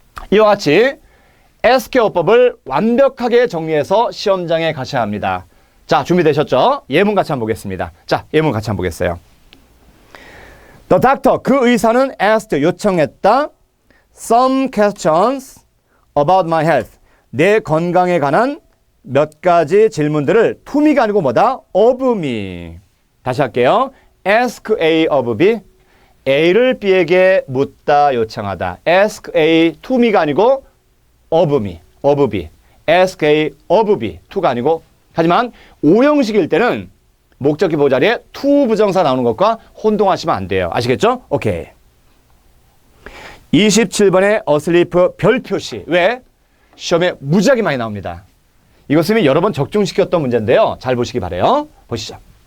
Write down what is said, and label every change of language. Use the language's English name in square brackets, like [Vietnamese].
[Korean] 이와 같이 ask 어법을 완벽하게 정리해서 시험장에 가셔야 합니다. 자, 준비되셨죠? 예문 같이 한번 보겠습니다. 자, 예문 같이 한번 보겠어요. [English] The doctor, [Korean] 그 의사는 asked, 요청했다. [English] Some questions about my health. [Korean] 내 건강에 관한 몇 가지 질문들을 to me가 아니고 뭐다? [English] of me. [Korean] 다시 할게요. [English] ask A of B. [Korean] A를 B에게 묻다, 요청하다. [English] ask A to me가 아니고 of me, of B. ask A of B, to가 아니고. [Korean] 하지만 오형식일 때는 목적기 보호 자리에 to 부정사 나오는 것과 혼동하시면 안 돼요. 아시겠죠? 오케이. 27번의 어슬리프 별 표시. 왜? 시험에 무지하게 많이 나옵니다. 이것은 여러 번 적중시켰던 문제인데요. 잘 보시기 바라요. 보시죠.